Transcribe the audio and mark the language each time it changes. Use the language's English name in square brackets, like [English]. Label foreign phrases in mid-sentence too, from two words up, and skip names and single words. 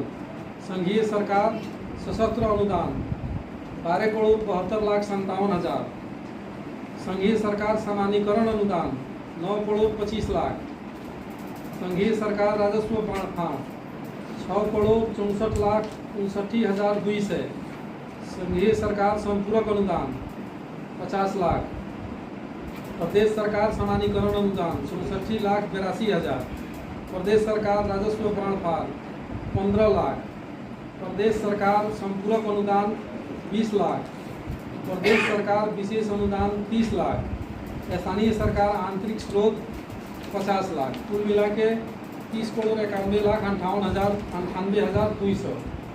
[Nepali] सङ्घीय सरकार सशस्त्र अनुदान 12,72,57,000। सङ्घीय सरकार सामान्यीकरण अनुदान 9,25,00,000। सङ्घीय सरकार राजस्व बाँडफाँड 6,64,59,200। सङ्घीय सरकार सम्पूरक अनुदान 50,00,000। प्रदेश सरकार सामान्यीकरण अनुदान 64,82,000। प्रदेश सरकार राजस्व बाँडफाँड 15,00,000। प्रदेश सरकार सम्पूरक अनुदान 20,00,000। प्रदेश सरकार विशेष अनुदान 30,00,000। स्थानीय सरकार आंतरिक स्रोत 50,00,000। कुल मिला के 30,91,58,200।